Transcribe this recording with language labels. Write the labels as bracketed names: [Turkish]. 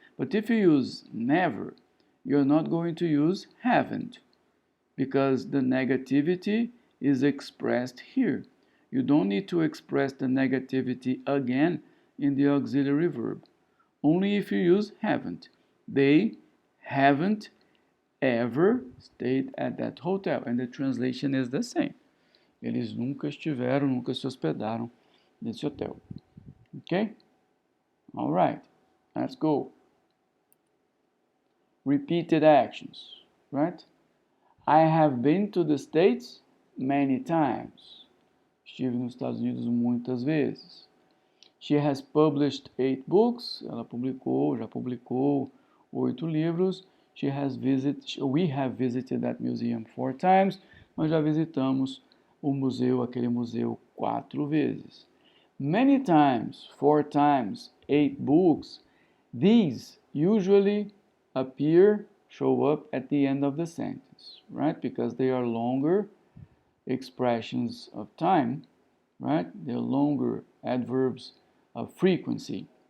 [English] But if you use never, you're not going to use haven't because the negativity is expressed here. You don't need to express the negativity again in the auxiliary verb. Only if you use haven't. They haven't ever stayed at that hotel. And the translation is the same. [Portuguese] Eles nunca estiveram, nunca se hospedaram nesse hotel. [English] Okay? All right. Let's go. Repeated actions, right? I have been to the States many times. [Portuguese] Estive nos Estados Unidos muitas vezes. [English] She has published 8 books. [Portuguese] Ela já publicou 8 livros. [English] We have visited that museum 4 times. [Portuguese] Nós já visitamos o museu, aquele museu 4 vezes. [English] Many times, 4 times, 8 books. These usually show up at the end of the sentence, right? Because they are longer expressions of time, right? They're longer adverbs of frequency.